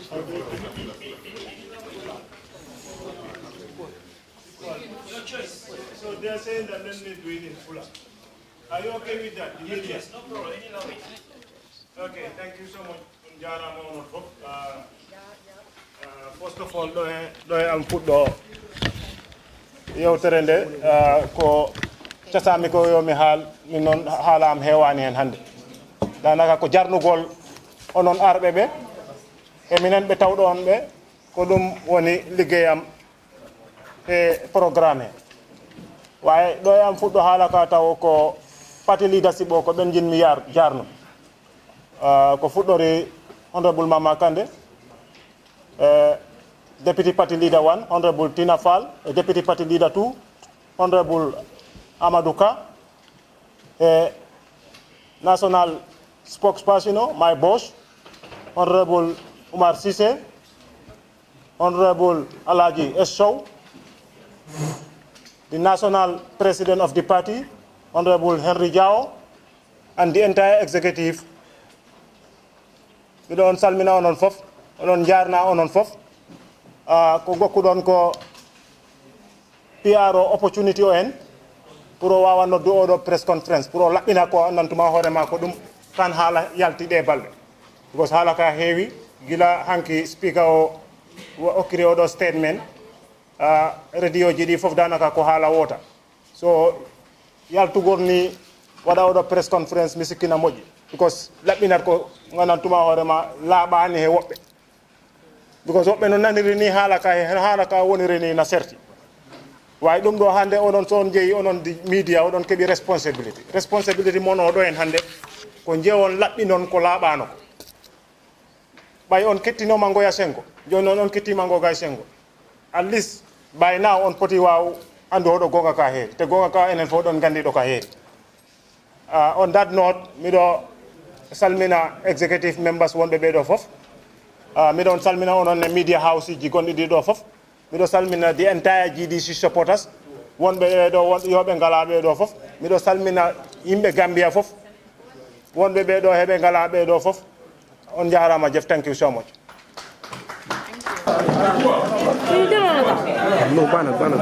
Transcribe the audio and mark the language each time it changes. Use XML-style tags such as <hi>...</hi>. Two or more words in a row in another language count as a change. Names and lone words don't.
<en>Your choice. So they are saying that let me do it in Fula. Are you okay with that? Yes, no problem. Any language. Okay, thank you so much. First of all, do I put the</en> <ff>yow terende ko casami ko yo mi hal min non halam hewani hen hande danaka ko jarnugol onon arbe be e minen be tawdo on be ko dum woni liggeyam e programme waye do am fuddo hala ka taw ko</ff> <en>party leadership</en> <ff>o ko ben jinmi yar jarno ko fuddori honorable Mama Kande,</ff> <en>Deputy Party Leader 1, Honorable Tina Fall, Deputy Party Leader 2, Honorable Amadou Ka, National Spokesperson, my boss, Honorable Umar Sise, Honorable Alaji Eshow, the National President of the party, Honorable Henry Jao, and the entire executive. We don't</en> <ff>salmina onon fof, onon jarna onon fof. Ko gokkudon ko PRO opportunity o en pour o wawa noddu oɗo</ff> <en>press conference</en> <ff>pour o laɓɓina ko nantuma hoorema ko ɗum kan haala yaltiɗe balɗe because haala ka heewi gila hanki speaker o okkiri oɗo statement radio ji ɗi fof danaka ko haala wota so yaltugol ni waɗa oɗo</ff> <en>press conference</en> <ff>mi sikkina moƴƴi because laɓɓinat ko ganantuma hoorema laaɓani he woɓɓe because woɓɓe no naniri ni haala ka woniri ni na serti way ɗum ɗo hande onon so on jeeyi onon di media oɗon keeɓi responsibility mon oɗo en hande ko jewon laɓɓinon ko laaɓano ko ɓay on kettinoma ngoya sengo joni noon on kettima ngoga sengo</ff> <en>at least by now</en> <ff>on poti waw andu oɗo gonga ka heeri te gonga ka enen fof ɗon gandiɗo ka heeri</ff> <en>on that note</en> <ff>miɗo salmina</ff> <en>executive members</en> <ff>wonɓe ɓeɗo fof miɗon salmina onon e</ff> <en>media house</en> <ff>ji gonɗi ɗiɗo fof miɗo salmina</ff> <en>the entire GDC supporters</en> <ff>wonɓe ɓeɗo yoɓe ngala ɓeɗo fof miɗo salmina yimɓe Gambia fof wonɓe ɓeɗo heɓe ngala ɓeɗo fof on jarama Jeff,</ff> <en>thank you so much.</en> <ff>No, bana.</ff>